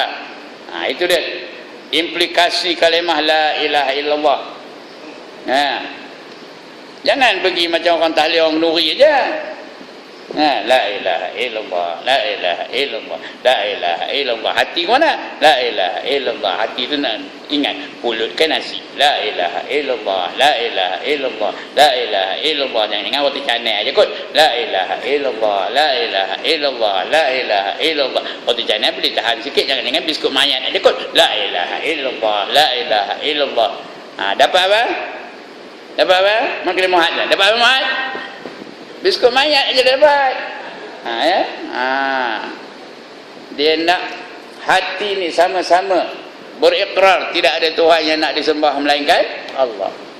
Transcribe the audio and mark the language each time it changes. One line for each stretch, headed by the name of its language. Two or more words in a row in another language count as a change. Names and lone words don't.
Malay: Itu dia implikasi kalimah
Arabic: لا إله إلا الله.
Malay: Jangan pergi macam orang tahlil orang nuri aja.
Arabic: لا إله إلا الله لا إله إلا الله لا إله إلا الله.
Malay: Hati mana?
Arabic: لا إله إلا الله.
Malay: Hati tu nak ingat, mulut kan nasi.
Arabic: لا إله إلا الله لا إله إلا الله لا إله إلا الله.
Malay: Jangan ingat roti canai aja kot.
Arabic: لا إله إلا الله لا إله إلا الله لا إله إلا الله.
Malay: Roti canai boleh tahan sikit, jangan ingat biskut mayat aja kot.
Arabic: لا إله إلا الله لا إله إلا الله.
Malay: Dapat apa? Dapat apa? Makin muhat dah. Dapat apa muhat? Biskut mayat aja dapat. Dia nak hati ni sama-sama berikrar tidak ada Tuhan yang nak disembah melainkan Allah.